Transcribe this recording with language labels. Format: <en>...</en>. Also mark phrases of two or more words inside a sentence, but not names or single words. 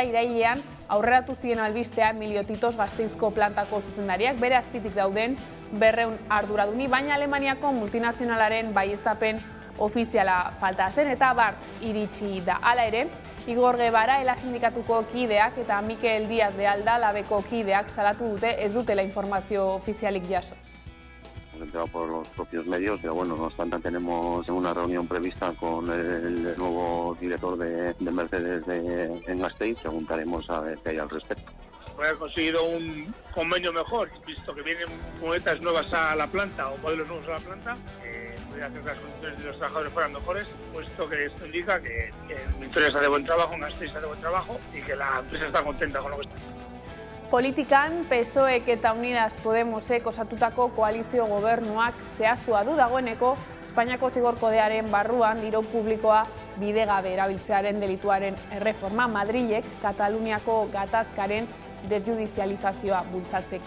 <eu>Irailean aurreratu zien albistean Emilio Titos Gasteizko plantako zuzendariak bere azpitik dauden 200 arduraduni, baina Alemaniako multinazionalaren baieztapen ofiziala falta zen eta bart iritsi da. Hala ere, Igor Guevara, ELA sindikatuko kideak eta Mikel Díaz de Alda Labeko kideak salatu dute ez dutela informazio ofizialik jaso.</eu> <es>hemos enterado por los propios medios, pero bueno, no obstante tenemos una reunión prevista con el nuevo director de Mercedes en Gasteiz, preguntaremos a ver qué hay al respecto. Haber conseguido un convenio mejor, visto que vienen furgonetas nuevas a la planta o modelos nuevos a la planta, puede hacer que las condiciones de los trabajadores fueran mejores, puesto que esto indica que en Vitoria se hace buen trabajo, en Gasteiz se hace buen trabajo y que la empresa está contenta con lo que está.</es> <eu>Politikan, PSOEk eta Unidas Podemosek osatutako koalizio gobernuak zehaztua du dagoeneko Espainiako zigor kodearen barruan diru publikoa bidegabe erabiltzearen delituaren erreforma Madrilek Kataluniako gatazkaren desjudizializazioa bultzatzeko.</eu>